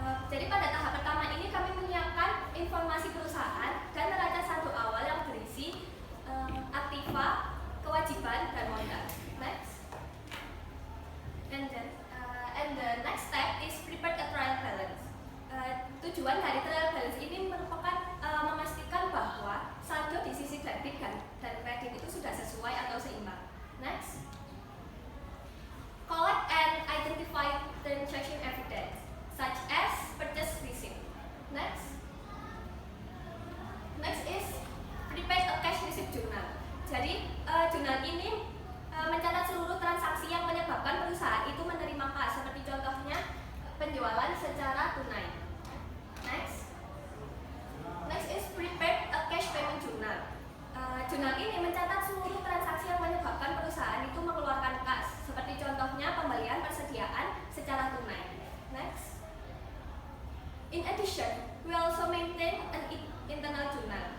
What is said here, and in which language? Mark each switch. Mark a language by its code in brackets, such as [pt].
[id] Jadi pada tahap pertama ini kami menyiapkan informasi perusahaan dan neraca saldo awal yang berisi aktiva, kewajiban, dan modal. [en] Next. And the next step is prepare a trial balance. [id] Tujuan dari trial balance ini merupakan memastikan bahwa saldo di sisi debit dan kredit itu sudah sesuai atau seimbang. [en] Next. Collect and identify transaction evidence, such as purchase receipt. Next is prepare a cash receipt journal. [id] Jadi jurnal ini mencatat seluruh transaksi yang menyebabkan perusahaan itu menerima kas, seperti contohnya penjualan secara tunai. [en] Next is prepare a cash payment journal. [id] Jurnal ini mencatat seluruh transaksi yang menyebabkan perusahaan itu mengeluarkan kas, seperti contohnya pembelian persediaan secara tunai. [en] Next. In addition, we also maintain an internal journal.